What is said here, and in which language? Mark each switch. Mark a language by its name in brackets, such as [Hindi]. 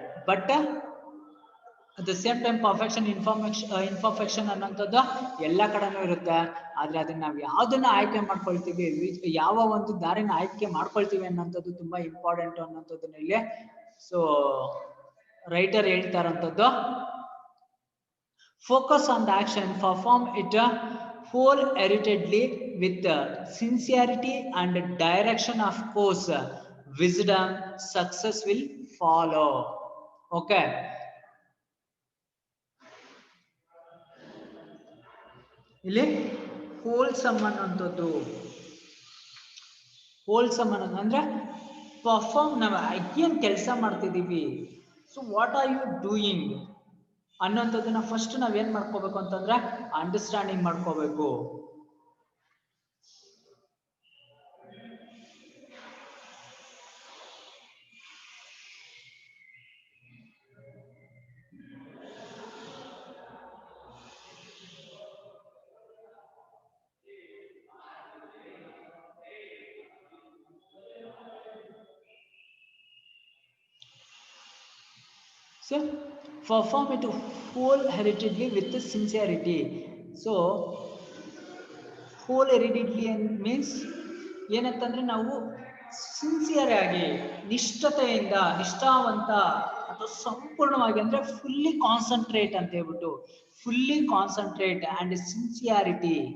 [English] but at the same time perfection imperfection [Kannada] ಅನ್ನೋಂಥದ್ದು ಎಲ್ಲ ಕಡೆನೂ ಇರುತ್ತೆ. ಆದ್ರೆ ಅದನ್ನ ನಾವು ಯಾವ್ದನ್ನ ಆಯ್ಕೆ ಮಾಡ್ಕೊಳ್ತೀವಿ, ಯಾವ ಒಂದು ದಾರಿನ ಆಯ್ಕೆ ಮಾಡ್ಕೊಳ್ತೀವಿ ಅನ್ನೋಂಥದ್ದು ತುಂಬಾ ಇಂಪಾರ್ಟೆಂಟ್ ಅನ್ನೋಂಥದ್ದನ್ನ ಇಲ್ಲಿ so writer ಹೇಳ್ತಾರಂಥದ್ದು. [English] Focus on the action, perform it wholeheartedly with sincerity and direction, of course wisdom, success will follow. [Kannada] Okay, ಇಲ್ಲಿ ಹೋಲ್ಸಮ್ ಅನ್ನೋಂಥದ್ದು, ಹೋಲ್ಸಮ್ ಅನ್ನೋದು ಅಂದ್ರೆ ಪರ್ಫಾರ್ಮ್, ನಾವು ಏನ್ ಕೆಲಸ ಮಾಡ್ತಿದೀವಿ, [English] so what are you doing [Kannada] ಅನ್ನೋಂಥದ್ದನ್ನ first ನಾವೇನ್ ಮಾಡ್ಕೋಬೇಕು ಅಂತಂದ್ರೆ ಅಂಡರ್ಸ್ಟ್ಯಾಂಡಿಂಗ್ ಮಾಡ್ಕೋಬೇಕು. [English] So perform it wholeheartedly with sincerity. So wholeheartedly means [Kannada] ಏನಂತಂದ್ರೆ ನಾವು ಸಿನ್ಸಿಯರ್ ಆಗಿ, ನಿಷ್ಠತೆಯಿಂದ, ನಿಷ್ಠಾವಂತ ಅಥವಾ ಸಂಪೂರ್ಣವಾಗಿ ಅಂದ್ರೆ ಫುಲ್ಲಿ ಕಾನ್ಸಂಟ್ರೇಟ್ ಅಂತ ಹೇಳ್ಬಿಟ್ಟು, [English] Fully concentrate and sincerity.